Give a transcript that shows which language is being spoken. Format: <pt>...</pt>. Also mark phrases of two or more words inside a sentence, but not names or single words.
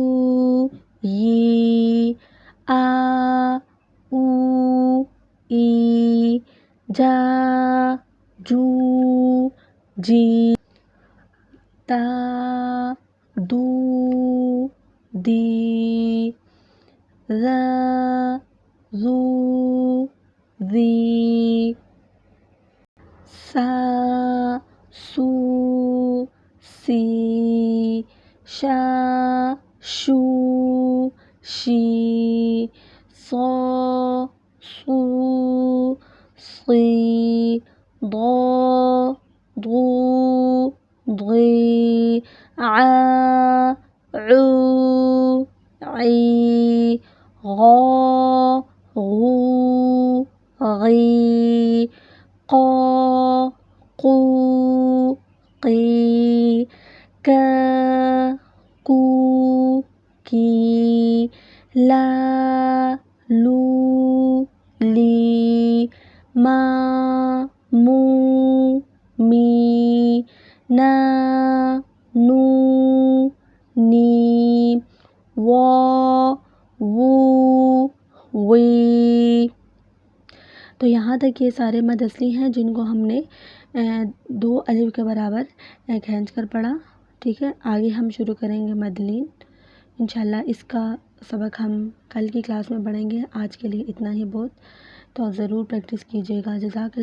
<ur>یی، آ او ای، جا جو جی، تا دو دی، ذا ذو ذی، سا سو سی، شا شو شی، صا صو صی، ضا ضو ضی، ع عو عی، غا غو غی، قا قو قی، کا کو کی، لا لو لی، ما مو می، نا نو نی، وا وو وی۔ تو یہاں تک یہ سارے مد اصلی ہیں جن کو ہم نے دو الف کے برابر کھینچ کر پڑھا، ٹھیک ہے۔ آگے ہم شروع کریں گے مد لین انشاءاللہ۔ اس کا سبق ہم کل کی کلاس میں پڑھیں گے۔ آج کے لیے اتنا ہی بہت، تو ضرور پریکٹس کیجیے گا۔</ur>